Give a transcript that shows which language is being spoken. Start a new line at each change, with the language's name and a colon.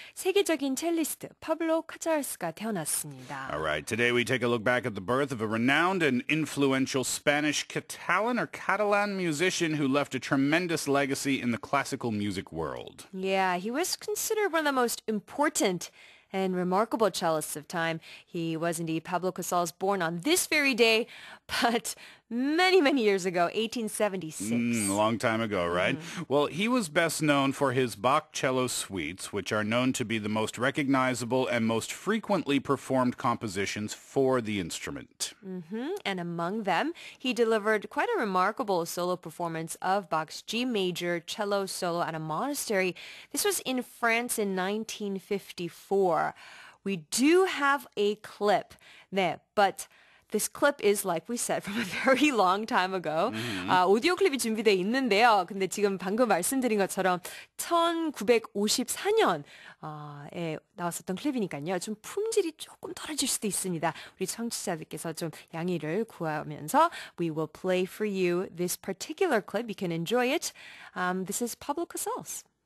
Korean: 세계적인 첼리스트 파블로 카잘스가 태어났습니다.
English: All right, today we take a look back at the birth of a renowned and influential Spanish Catalan musician who left a tremendous legacy in the classical music world. Yeah, he was considered one of the most important and remarkable cellists of time. He was indeed Pablo Casals, born on this very day, but many, many years ago, 1876. A long time ago, right? Well, he was best known for his Bach cello suites, which are known to be the most recognizable and most frequently performed compositions for the instrument. And among them, he delivered quite a remarkable solo performance of Bach's G major cello solo at a monastery. This was in France in 1954. We do have a clip there, but this clip is, like we said, from a very long time ago.
Korean: 오디오 클립이 준비되어 있는데요. 근데 지금 방금 말씀드린 것처럼 1954년에 나왔었던 클립이니까요. 좀 품질이 조금 떨어질 수도 있습니다. 우리 청취자들께서 좀 양해를 구하면서
English: we will play for you this particular clip. You can enjoy it. This is Pablo Casals.